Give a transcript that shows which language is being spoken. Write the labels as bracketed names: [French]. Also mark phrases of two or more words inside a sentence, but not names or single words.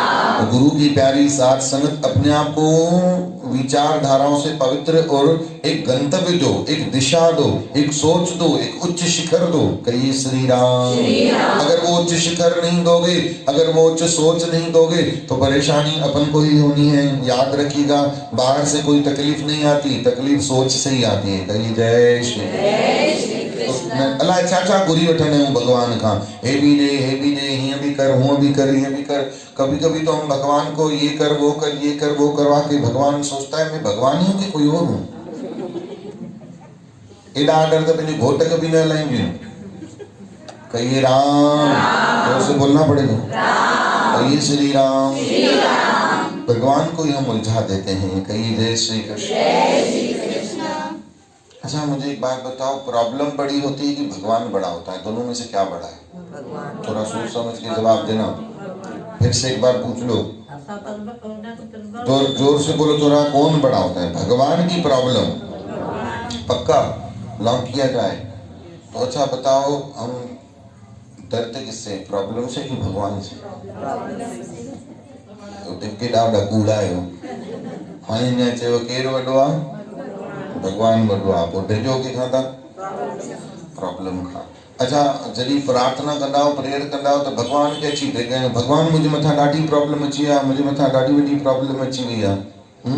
[Hindi] गुरु की प्यारी साथ संगत अपने आप को विचारधाराओं से पवित्र और एक गंतव्य दो, एक दिशा दो, एक सोच दो, एक उच्च शिखर दो। कहिए श्री राम। अगर वो उच्च शिखर नहीं दोगे, अगर वो उच्च सोच नहीं दोगे तो परेशानी अपन को ही होनी है। याद रखिएगा बाहर से कोई तकलीफ नहीं आती, तकलीफ सोच से ही आती है। कहिए जय श्री। [Sindhi] अल्लाह छा गुरी वठंदा आहियूं भगवान खां, हे भी दे हीअं भी कर, हूअं भी कर, हीअं भी कर। [Hindi] कभी कभी तो हम भगवान को ये कर वो कर, ये कर वो करवा के भगवान सोचता है मैं भगवान ही हूँ कि कोई और हूँ। [Sindhi] एॾा आर्डर तो पंहिंजे घोट खे भी न हलाईंदियूं। [Hindi] कहिए राम, जोर से बोलना पड़ेगा। कहिए श्री राम। भगवान को ही हम उलझा देते हैं। कहिए जय श्री कृष्ण। अच्छा मुझे एक बात बताओ, प्रॉब्लम बड़ी होती है कि भगवान बड़ा होता है? दोनों में से क्या बड़ा है? थोड़ा सोच समझ के जवाब देना। फिर से एक बार पूछ लो, जोर से बोलो थोड़ा, कौन बड़ा होता है? भगवान की प्रॉब्लम? पक्का लॉक किया जाए तो? अच्छा बताओ हम डरते किससे, प्रॉब्लम से कि भगवान से? [Sindhi] तो ॾाढा कूड़ा आहियो। हाणे अञा चयो केरु वॾो आहे? भगवान वॾो आहे। पोइ डिॼो कंहिंखां था? प्रॉब्लम खां। अच्छा जॾहिं प्रार्थना कंदा प्रेयर कंदा तो भगवान खे अची करे भगवान मुझे मथा ॾाढी प्रॉब्लम अची आहे, मुझे मथा ॾाढी वॾी प्रॉब्लम अची वई आहे।